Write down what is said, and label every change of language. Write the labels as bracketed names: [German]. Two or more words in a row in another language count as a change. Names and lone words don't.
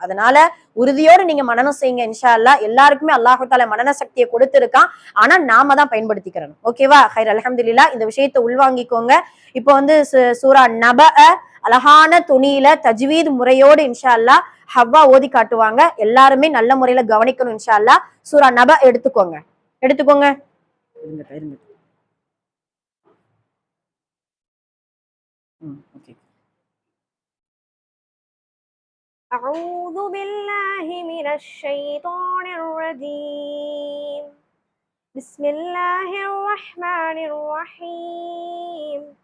[Tamil] அதனால உறுதியோடு நீங்க மனனம் செய்யுங்க [Arabic] إن شاء الله. [Tamil] எல்லாருக்குமே [Arabic] الله تعالى [Tamil] மனன சக்தியை கொடுத்திருக்கான். ஆனா நாம தான் பயன்படுத்திக்கிறோம். ஓகேவா? [Arabic] خير، الحمد لله. [Tamil] இந்த விஷயத்தை உள்வாங்கிக்கோங்க. இப்போ சூரா நப அழகான துணியில தஜ்வீத் முறையோடு [Arabic] إن شاء الله [Tamil] ஹவ்வா ஓதி காட்டுவாங்க. எல்லாருமே நல்ல முறையில கவனிக்கணும் [Arabic] إن شاء الله. [Tamil] சூரா நப எடுத்துக்கோங்க. [Arabic] أعوذ بالله من الشيطان الرجيم. بسم الله الرحمن الرحيم.